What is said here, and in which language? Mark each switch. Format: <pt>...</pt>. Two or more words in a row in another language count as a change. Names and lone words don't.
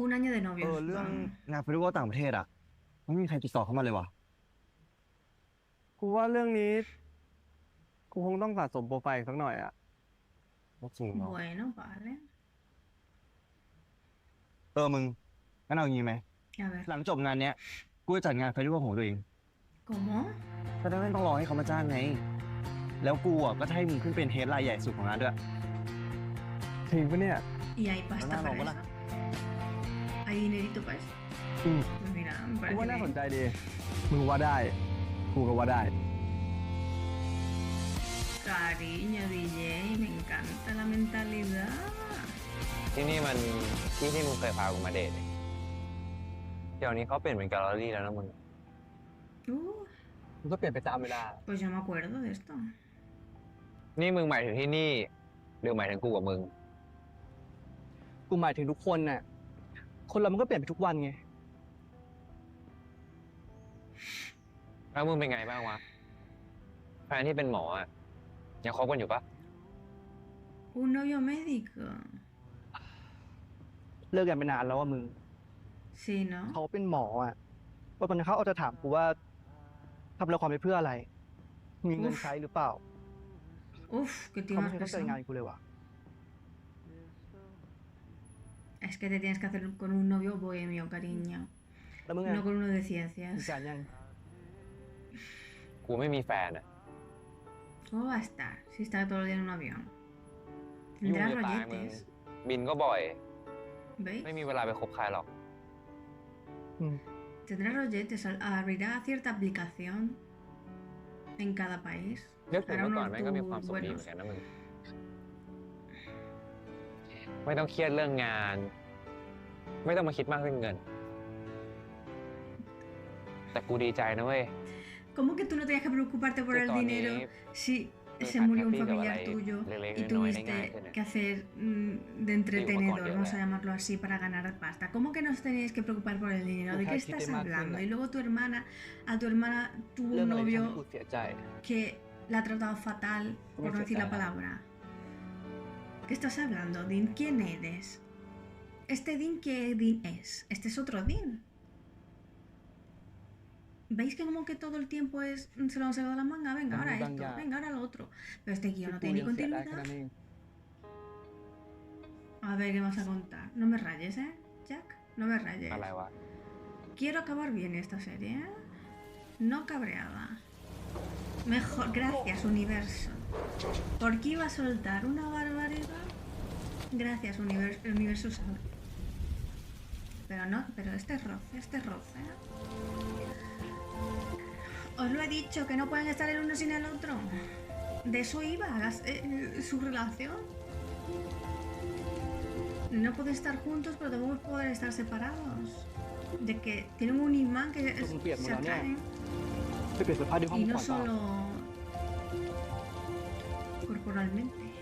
<es>Un año de</es> <th>เอ</th> <es>novios.</es> <th>อ เรื่อง</th> <es>Vamos.</es> <th>งานเฟสติวัลต่างประเทศอ่ะ ไม่มีใครติดต่อเข้ามาเลยว่ะ กูว่าเรื่องนี้ กูคงต้องสะสมโปรไฟล์อีกสักหน่อยอะ จริงเหรอ</th> <es>Bueno, vale.</es> <th>มึง งั้นเอาอย่างงี้ไหม</th> <es>A ver.</es> <th>หลังจบงานเนี้ย กูจะจัดงานเฟสติวัลของตัวเอง</th> <es>¿Cómo?</es> <th>ก็ไม่ต้องรอให้เขามาจ้างไง แล้วกูอ่ะก็จะให้มึงขึ้นเป็นเฮดไลน์ใหญ่สุดของงานด้วย จริงปะเนี่ย</th> <es>¿Y hay pasta Nada, para hola. eso? ¿Hay dinerito para eso?</es> <th>อืม</th> <es>Pues mira, me</es> <th>กู</th> <es>parece</es> <th>ว่าน่าสน</th> <es>bien.</es> <th>ใจดี มึงว่าได้ กูก็ว่าได้</th> <es>Cariño, DJ, me encanta la mentalidad.</es> <th>ที่นี่มันที่มึงเคยพากูมาเดทเดี๋ยวนี้เขาเปลี่ยนเป็นแกลเลอรี่แล้วนะมึง</th> <es>Uh,</es> <th>มึงก็เปลี่ยนไปตามเวลา</th> <es>pues yo me acuerdo de esto.</es> <th>นี่มึงหมายถึงที่นี่ หรือหมายถึงกูกับมึง กูหมายถึงทุกคนน่ะ คนเรามันก็เปลี่ยนไปทุกวันไง แล้วมึงเป็นไงบ้างวะ แฟนที่เป็นหมออ่ะ ยังคบกันอยู่ปะ</th> <es>Un novio médico.</es> <th>เลิกกันไปนานแล้วว่ามึง</th> <es>Sí, ¿no?</es> <th>เขาเป็นหมออ่ะว่าตอนนี้เขาเอาจะถามกูว่าทำละครไปเพื่ออะไร มีเงินใช้หรือเปล่า</th> <es>Uf, qué tío</es> <th>เขา</th> <es>más</es> <th>ไม่เคยเข้าใจ</th> <es>pesado.</es> <th>งานกูเลยว่ะ</th> <es>Es que te tienes que hacer con un novio bohemio, cariño.</es> <th>แล้วมึงไง</th> <es>No con uno de</es> <th>มี</th> <es>ciencias.</es> <th>แฟนยัง กูไม่มีแฟนอ่ะ</th> <es>¿Cómo va a estar si está todo el día en un avión?</es> <th>ยุ่ง</th> <es>Tendrá</es> <th>จะตายมึง</th> <es>rolletes.</es> <th>บินก็บ่อย</th> <es>¿Veis?</es> <th>ไม่มีเวลาไปคบใครหรอก</th> <es>Tendrá rolletes. Abrirá cierta aplicación en cada país.</es> <th>นึกถึง</th> <es>Hará</es> <th>เมื่อก่อน</th> <es>unos</es> <th>แม่งก็มีความ</th> <es>tours</es> <th>สุขดีเหมื</th> <es>buenos.</es> <th>อนกันนะมึง ไม่ต้องเครียดเรื่องงาน ไม่ต้องมาคิดมากเรื่องเงิน แต่กูดีใจนะเว้ย</th> <es>¿Cómo que tú no tenías que preocuparte por Que el Tony dinero si pues, se murió un happy familiar</es> <th>กับอะไร</th> <es>tuyo</es> <th>เล็ก</th> <es>y</es> <th>ๆน้อยๆใน</th> <es>tuviste</es> <th>งานแค่นั้น</th> <es>que hacer de entretenedor, vamos a llamarlo así, para ganar pasta? ¿Cómo que no os teníais que preocupar por el dinero? ¿De qué estás hablando? Y luego a tu hermana tuvo</es> <th>เรื่อง</th> <es>un</es> <th>อะไรที่ทำ</th> <es>novio</es> <th>ให้กูเสียใจ</th> <es>que la ha tratado fatal, por no decir la palabra. ¿Qué estás hablando, Dean? ¿Quién eres? ¿Este Dean qué Dean es? Este es otro Dean. ¿Veis que como que todo el tiempo es se lo han sacado de la manga? Venga, ahora Bang, esto, ya. venga, ahora lo otro. Pero este guión no</es> <th>กู</th> <es>tiene ni</es> <th>ยังเสียได้แค่</th> <es>continuidad.</es> <th>นั้นเอง</th> <es>A ver, ¿qué vas a contar? No me rayes, ¿eh, Jack? No me rayes.</es> <th>อะไรวะ</th> <es>Quiero acabar bien esta serie, ¿eh? No cabreada. Mejor, gracias, universo. ¿Por qué iba a soltar una barbaridad? Gracias, universo sabe. Pero no, pero este roce, ¿eh? Os lo he dicho, que no pueden estar el uno sin el otro. De eso iba su relación. No pueden estar juntos, pero tampoco pueden estar separados. De que tienen un imán que se atraen.</es> <th>ไปเปลี่ยนเสื้อผ้าที่ห้อง</th> <es>Y</es> <th>ก่</th> <es>no</es> <th>อนเปล่า</th> <es>solo corporalmente.</es>